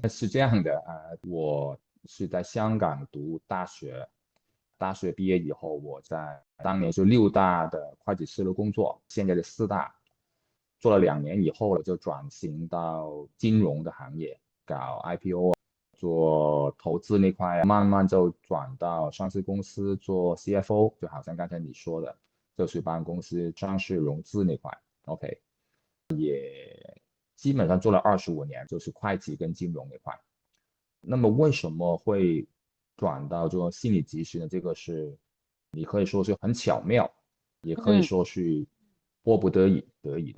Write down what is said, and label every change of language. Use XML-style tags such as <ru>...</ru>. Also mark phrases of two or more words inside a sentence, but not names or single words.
<zh>是這樣的，我是在香港讀大學，大學畢業以後，我在當年是6大的會計師樓工作，現在的4大，做了2年以後，我就轉型到金融的行業，搞 IPO， 做投資那塊，慢慢就轉到上市公司做 CFO，就好像剛才你說的，就是幫公司上市融資那塊 ，OK， 也基本上做了25年，就是會計跟金融那塊。那麼為什麼會轉到做心理咨詢呢？這個是你可以說是很巧妙，也可以說是迫不得已的。</zh>